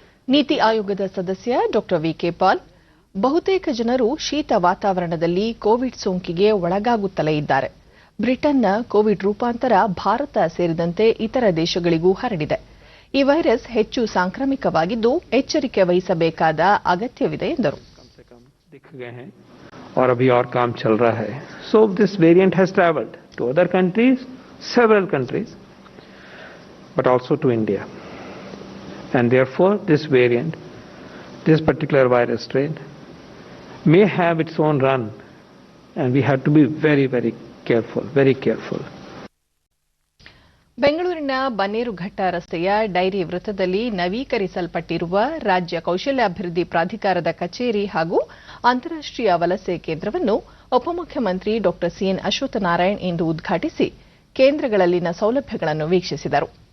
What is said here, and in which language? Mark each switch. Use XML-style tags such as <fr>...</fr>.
<kn>ನೀತಿ ಆಯೋಗದ ಸದಸ್ಯ ಡಾ ವಿಕೆ ಪಾಲ್, ಬಹುತೇಕ ಜನರು ಶೀತ ವಾತಾವರಣದಲ್ಲಿ ಕೋವಿಡ್ ಸೋಂಕಿಗೆ ಒಳಗಾಗುತ್ತಲೇ ಇದ್ದಾರೆ. ಬ್ರಿಟನ್ನ ಕೋವಿಡ್ ರೂಪಾಂತರ ಭಾರತ ಸೇರಿದಂತೆ ಇತರ ದೇಶಗಳಿಗೂ ಹರಡಿದೆ. ಈ ವೈರಸ್ ಹೆಚ್ಚು ಸಾಂಕ್ರಾಮಿಕವಾಗಿದ್ದು ಎಚ್ಚರಿಕೆ ವಹಿಸಬೇಕಾದ ಅಗತ್ಯವಿದೆ ಎಂದರು.</kn> <hi>और अभी और काम चल रहा है.</hi> <en>So this variant has traveled to other countries, several countries, but also to India. And therefore this variant, this particular virus strain, may have its own run, and we have to be very, very careful, very careful.</en> <kn>ಬೆಂಗಳೂರಿನ ಬನ್ನೇರುಘಟ್ಟ ರಸ್ತೆಯ dairy ವೃತ್ತದಲ್ಲಿ ನವೀಕರಿಸಲ್ಪಟ್ಟಿರುವ ರಾಜ್ಯ ಕೌಶಲ್ಯಾಭಿವೃದ್ಧಿ ಪ್ರಾಧಿಕಾರದ ಕಚೇರಿ ಹಾಗೂ ಅಂತಾರಾಷ್ಟೀಯ ವಲಸೆ ಕೇಂದ್ರವನ್ನು ಉಪಮುಖ್ಯಮಂತ್ರಿ ಡಾ ಸಿಎನ್ ಅಶ್ವತ್ಥನಾರಾಯಣ್ ಇಂದು ಉದ್ಘಾಟಿಸಿ ಕೇಂದ್ರಗಳಲ್ಲಿನ ಸೌಲಭ್ಯಗಳನ್ನು ವೀಕ್ಷಿಸಿದರು.</kn>